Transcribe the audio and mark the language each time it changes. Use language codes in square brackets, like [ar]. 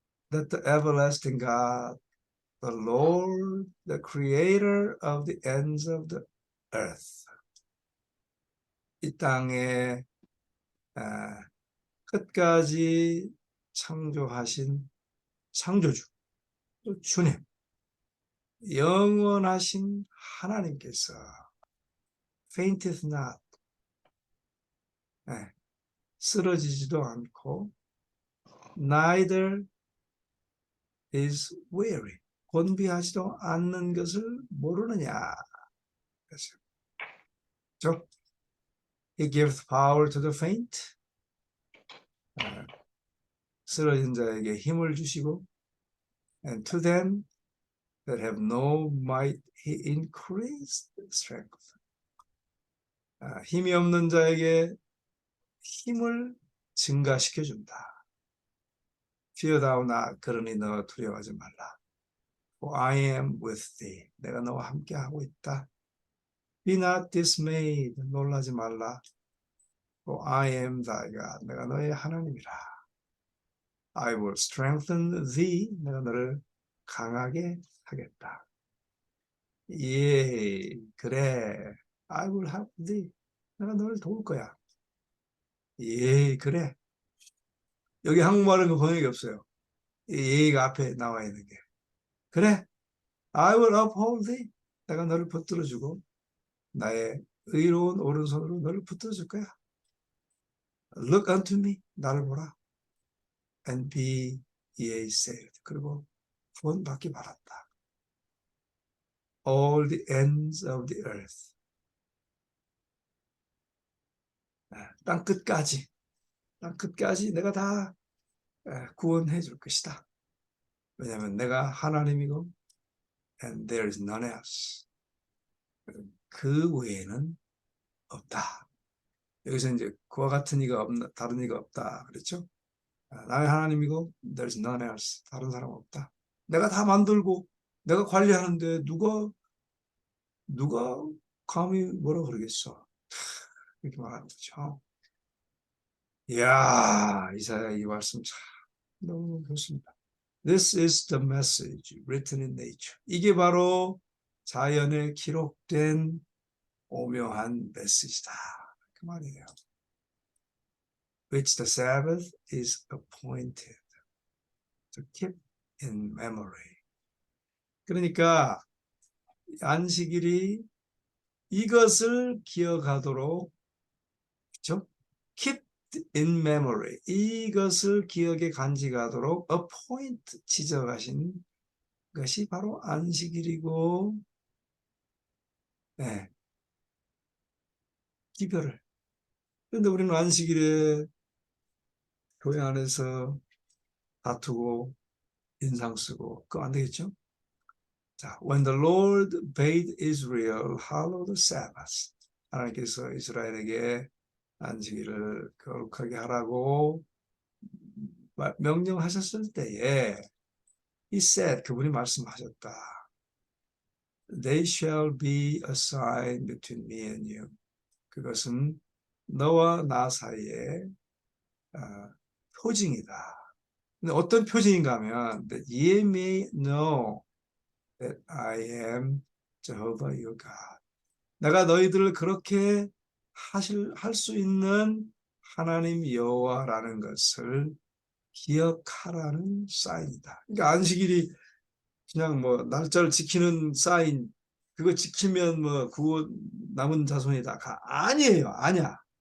[en] That the everlasting God, the Lord, the creator of the ends of the earth. [ko] 이 땅의 끝까지 창조하신 창조주, 또 주님, 영원하신 하나님께서 [en] fainteth not, [ko] 쓰러지지도 않고 [en] neither is weary, [ko] 곤비하지도 않는 것을 모르느냐. 그렇죠? [en] He gives power to the faint. [ko] 쓰러진 자에게 힘을 주시고 [en] and to them that have no might he increased strength. [ko] 힘이 없는 자에게 힘을 증가시켜 준다. [en] Fear thou not, [ko] 그러니 너 두려워하지 말라. [en] For I am with thee. [ko] 내가 너와 함께 하고 있다. [en] Be not dismayed. [ko] 놀라지 말라. [en] For I am thy God. [ko] 내가 너의 하나님이라. [en] I will strengthen thee. [ko] 내가 너를 강하게 하겠다. 예, 그래. [en] I will help thee. [ko] 내가 너를 도울 거야. 예, 그래. 여기 한국말은 그 번역이 없어요. 예가 앞에 나와 있는 게. 그래. [en] I will uphold thee. [ko] 내가 너를 붙들어주고 나의 의로운 오른손으로 너를 붙들어줄 거야. [en] Look unto me. [ko] 나를 보라. [en] And be ye saved. [ko] 그리고 구원받기 바란다. [en] All the ends of the earth. [ko] 땅 끝까지 내가 다 구원해 줄 것이다. 왜냐하면 내가 하나님이고 [en] and there is none else. [ko] 그 외에는 없다. 여기서 이제 그와 같은 이가 없나, 다른 이가 없다. 그랬죠? 나의 하나님이고 [en] there is none else. [ko] 다른 사람 없다. 내가 다 만들고 내가 관리하는데 누가 감히 뭐라 그러겠어. 이렇게 말하는 거죠. 이야, 이사야 이 말씀 참 너무 좋습니다. [en] This is the message written in nature. [ko] 이게 바로 자연에 기록된 오묘한 메시지다. 그 말이에요. [en] Which the Sabbath is appointed to keep in memory. [ko] 그러니까 안식일이 이것을 기억하도록, 그렇죠? [en] Keep in memory. [ko] 이것을 기억에 간직하도록 appoint, 지정하신 것이 바로 안식일이고, 네. 기별을. 그런데 우리는 안식일에 교회 안에서 다투고 인상 쓰고 그거 안 되겠죠? [en] 자, when the Lord bade Israel hallow the Sabbath. [ko] 하나님께서 이스라엘에게 안식일을 거룩하게 하라고 명령하셨을 때에 [en] He said, [ko] 그분이 말씀하셨다. [en] They shall be a sign between me and you. [ko] 그것은 너와 나 사이에 표징이다. 근데 어떤 표징인가 하면 [en] that ye may know that I am Jehovah your God. [ko] 내가 너희들을 그렇게 할 수 있는 하나님 여호와라는 것을 기억하라는 사인이다. 그러니까 안식일이 그냥 뭐 날짜를 지키는 사인, 그거 지키면 뭐 구원 남은 자손이다. 아니에요. 아니야.